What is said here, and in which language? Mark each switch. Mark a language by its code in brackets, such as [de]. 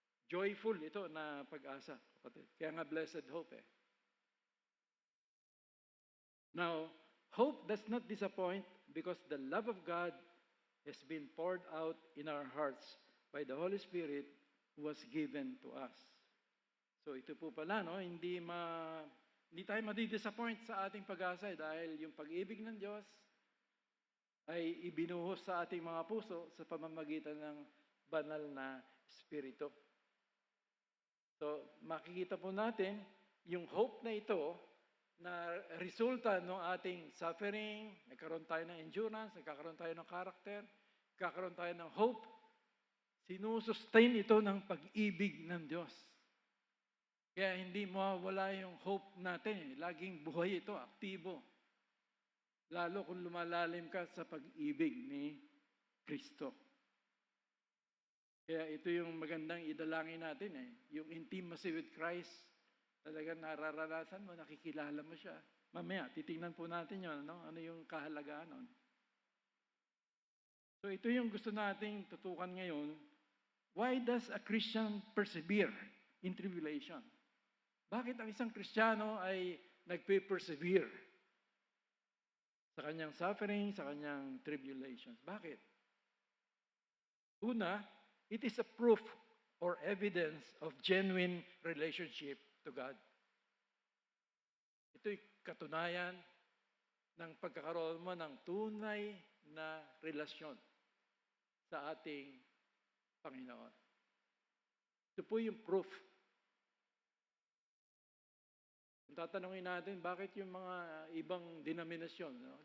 [tl] Joyful ito na pag-asa, kapatid. Kaya nga [en] blessed hope Now, hope does not disappoint because the love of God has been poured out in our hearts by the Holy Spirit who was given to us. [tl] So ito po pala, no? Hindi tayo madi-disappoint sa ating pag-asa dahil yung pag-ibig ng Diyos ay ibinuhos sa ating mga puso sa pamamagitan ng banal na Espiritu. So makikita po natin yung hope na ito na resulta ng ating suffering, nagkaroon tayo ng endurance, nagkakaroon tayo ng character, nagkakaroon tayo ng hope. Sinusustain ito ng pag-ibig ng Diyos. Kaya hindi mawawala yung hope natin. Laging buhay ito, aktibo. Lalo kung lumalalim ka sa pag-ibig ni Kristo. Kaya ito yung magandang idalangin natin Yung [en] intimacy with Christ, [tl] talagang nararanasan mo, nakikilala mo siya. Mamaya, titingnan po natin yun, no? Ano yung kahalagaan nun. So ito yung gusto nating tutukan ngayon. [en] Why does a Christian persevere in tribulation? [tl] Bakit ang isang Kristiyano ay nagpe-persevere sa kanyang suffering, sa kanyang tribulations? Bakit? [en] Una, it is a proof or evidence of genuine relationship to God. [tl] Ito'y katunayan ng pagkakaroon mo ng tunay na relasyon sa ating Panginoon. Ito po yung proof. Kung tatanungin natin, bakit yung mga ibang denominasyon, no?